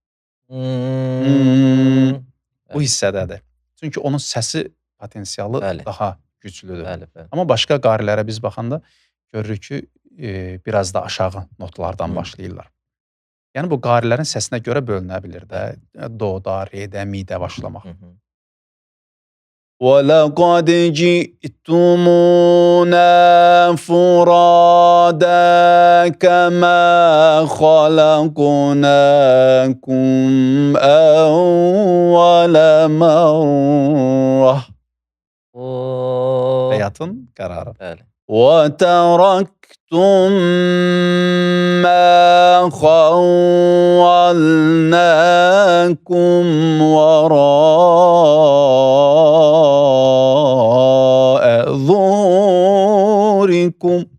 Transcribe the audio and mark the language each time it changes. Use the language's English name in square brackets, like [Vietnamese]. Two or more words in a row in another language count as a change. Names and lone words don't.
[Azerbaijani] Bu hissədədir. Çünki onun səsi potensialı daha güclüdür. Bəli, bəli. Amma başqa qarilərə biz baxanda görürük ki, biraz da aşağı notlardan başlayırlar. Yəni bu qarilərin səsinə görə bölünə bilir də. Do, da, re, də, mi də başlamaq. [Arabic] وَلَقَدْ جِئْتُمُونَا فُرَادَى كَمَا خَلَقْنَاكُمْ أَوَّلَ مَرَّةٍ. [Azerbaijani] Bəyatın qərarı. Bəli. [Arabic] وَتَرَكْتُمْ مَا خَوَّلْنَاكُمْ وَرَاءَ ظُهُورِكُمْ